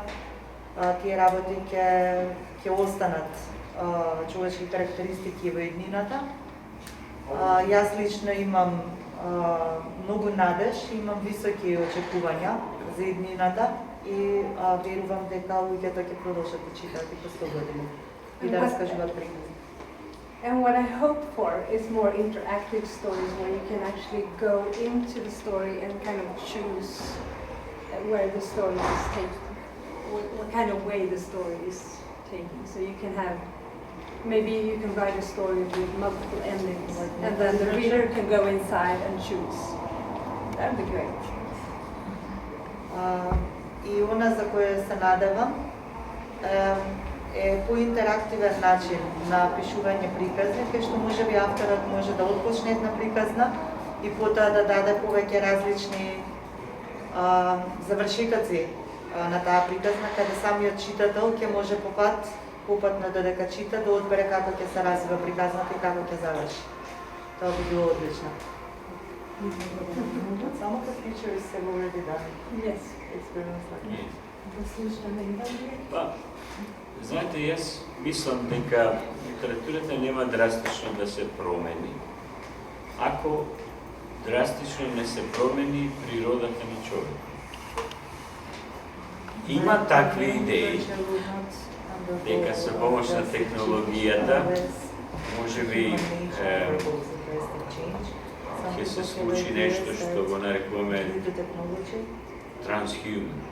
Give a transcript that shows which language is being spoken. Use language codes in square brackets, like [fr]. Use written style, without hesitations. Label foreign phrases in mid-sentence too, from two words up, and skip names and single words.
[mk] Тие работи ќе останат човечки карактеристики во еднината. Јас лично имам многу надеж, имам високи очекувања за еднината и верувам дека луѓето ќе продолжат да читаат и по 100 години и да раскажуваат приказни. [en] And what I hope for is more interactive stories where you can actually go into the story and kind of choose where the story is taken, what kind of way the story is taken. So you can have, maybe you can write a story with multiple endings and then the reader can go inside and choose. That would be great. [mk] И она за кое се надевам е поинтерактивен начин на пишување приказни, кај што можеби авторот може да отпочне една приказна и потоа да даде повеќе различни завршетоци на таа приказна, каде самиот читател ќе може попатно додека чита да одбере како ќе се развива приказната и како ќе заврши. Тоа би било одлично. [en] Some of the features have already done. Yes. Experience like that. [mk] Знаете, јас мислам дека литературата нема драстично да се промени. Ако драстично не се промени природата на човек. Има такви идеи, дека со помош на технологијата може би ќе се случи нешто што го нарекуваме transhuman.